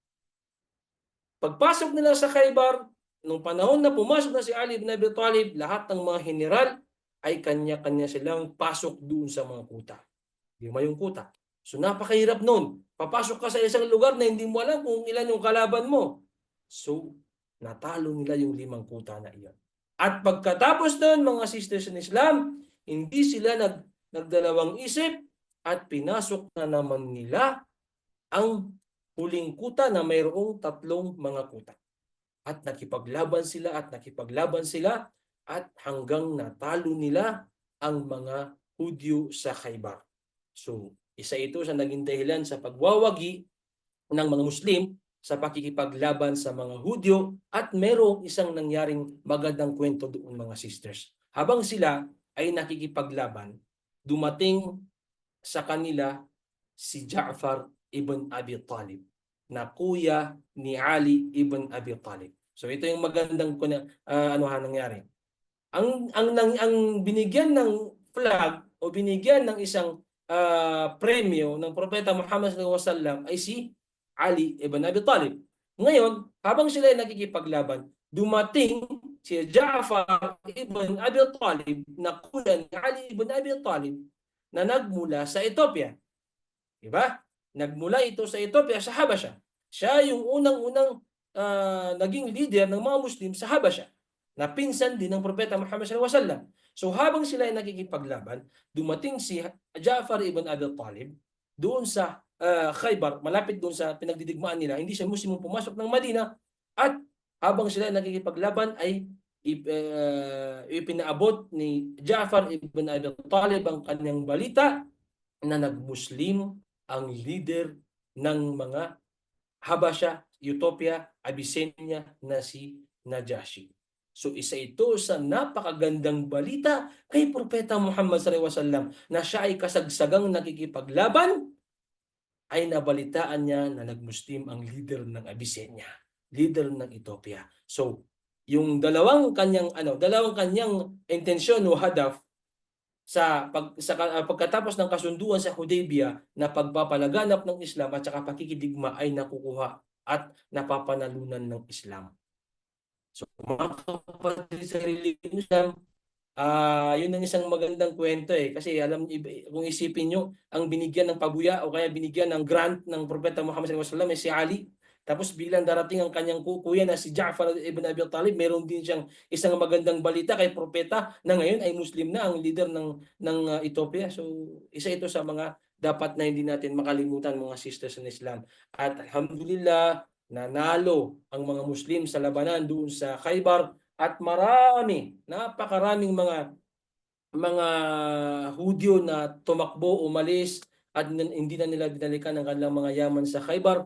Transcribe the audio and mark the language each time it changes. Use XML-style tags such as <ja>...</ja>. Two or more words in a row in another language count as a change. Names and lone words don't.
<tl>Pagpasok nila sa Khaybar, nung panahon na pumasok na si Ali ibn Abi Talib, lahat ng mga general ay kanya-kanya silang pasok doon sa mga kuta. 5 yung kuta. So napakahirap noon. Papasok ka sa isang lugar na hindi mo alam kung ilan yung kalaban mo. So natalo nila yung 5 kuta na iyon. At pagkatapos noon, mga</tl> <en>sisters in Islam,</en> <tl>hindi sila nagdalawang isip, at pinasok na naman nila ang huling kuta na mayroong 3 mga kuta. At nakipaglaban sila at hanggang natalo nila ang mga Hudyo sa Khaybar. So, isa ito sa naging dahilan sa pagwawagi ng mga Muslim sa pakikipaglaban sa mga Hudyo, at merong isang nangyaring magandang kwento doon mga sisters. Habang sila ay nakikipaglaban, dumating sa kanila si Ja'far ibn Abi Talib, na kuya ni Ali ibn Abi Talib. So ito yung magandang nangyari. Ang binigyan ng flag o binigyan ng isang premyo ng propeta Muhammad</tl> <ar>صلى الله عليه وسلم</ar> <tl>ay si Ali ibn Abi Talib. Ngayon, habang sila ay nakikipaglaban, dumating si Ja'far ibn Abi Talib, na kuya ni Ali ibn Abi Talib, na nagmula sa Ethiopia. Diba? Nagmula ito sa Ethiopia, sa Habasha. Siya yung unang-unang naging leader ng mga Muslim sa Habasha, na pinsan din ng propeta Muhammad</tl> <ar>صلى الله عليه وسلم.</ar> <tl>So habang sila ay nakikipaglaban, dumating si Ja'far ibn Abi Talib doon sa Khaybar, malapit doon sa pinagdidigmaan nila. Hindi siya Muslim pumasok ng Madina, at habang sila ay nakikipaglaban ay ipinaabot ni Ja'far ibn Abi Talib ang kanyang balita na nag-Muslim ang leader ng mga Habasha, Ethiopia, Abyssinia na si Najashi. So isa ito sa napakagandang balita kay Propeta Muhammad</tl> <ar>صلى الله عليه وسلم,</ar> <tl>na siya ay kasagsagang nakikipaglaban, ay nabalitaan niya na nag-Muslim ang leader ng Abyssinia, leader ng Ethiopia. So yung dalawang kanyang intensyon o hadaf sa pagkatapos ng kasunduan sa Hudaybiyah na pagpapalaganap ng Islam at saka pakikidigma ay nakukuha at napapanalunan ng Islam. So mga kapatid sa relihiyon Islam, yun ang isang magandang kwento kasi kung isipin nyo, ang binigyan ng pabuya o kaya binigyan ng grant ng propeta Muhammad</tl> <ar>صلى الله عليه وسلم</ar> <tl>ay si Ali. Tapos biglang darating ang kanyang kuya na si Ja'far ibn Abi Talib, meron din siyang isang magandang balita kay propeta na ngayon ay Muslim na ang leader ng Ethiopia. So isa ito sa mga dapat na hindi natin makalimutan mga</tl> <en>sisters in Islam.</en> <tl>At alhamdulillah, nanalo ang mga Muslim sa labanan doon sa Khaybar, at napakaraming mga Hudyo na tumakbo, umalis, at hindi na nila binalikan ang kanilang mga yaman sa Khaybar.</tl>